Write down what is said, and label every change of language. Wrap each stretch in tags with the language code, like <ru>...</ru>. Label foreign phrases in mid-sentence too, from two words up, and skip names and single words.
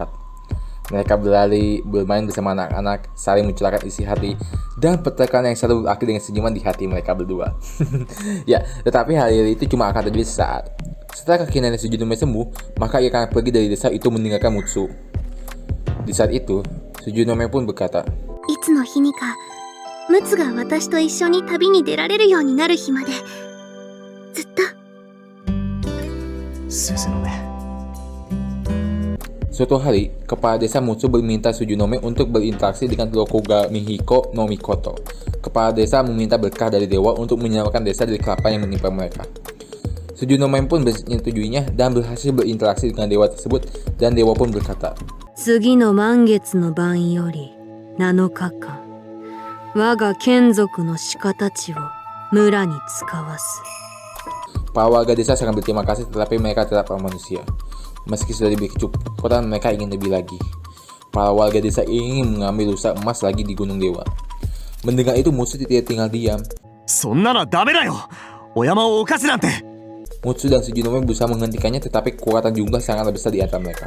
<id>Mereka berlari, bermain bersama anak-anak, saling mencurahkan isi hati, dan pertengkaran yang selalu berakhir dengan senyuman di hati mereka berdua. Ya, tetapi hari itu cuma akan terjadi sesaat. Setelah kaki nenek Sujunome sembuh, maka ia akan pergi dari desa itu meninggalkan Mutsu. Di saat itu, Sujunome pun berkata,</id> <ja>いつの日にか、ムツが私と一緒に旅に出られるようになる日まで、ずっと。</ja> <id>Suatu hari, kepala desa Mutsu meminta Sujunome untuk berinteraksi dengan Rokugami Hiko no Mikoto. Kepala desa meminta berkah dari dewa untuk menyelamatkan desa dari kelaparan yang menimpa mereka. Sujunome pun menyetujuinya dan berhasil berinteraksi dengan dewa tersebut, dan dewa pun berkata,</id> <ja>次の満月の晩より7日間、我が眷属の鹿たちを村に使わす。</ja> <id>Para warga desa sangat berterima kasih, tetapi mereka tetap manusia. Meski sudah diberi kecukupan, mereka ingin lebih lagi. Para warga desa ingin mengambil rusa emas lagi di Gunung Dewa. Mendengar itu, Mutsu tidak tinggal diam. Mutsu dan Sujunome berusaha menghentikannya, tetapi kekuatan jumlah sangat besar di antara mereka.</id>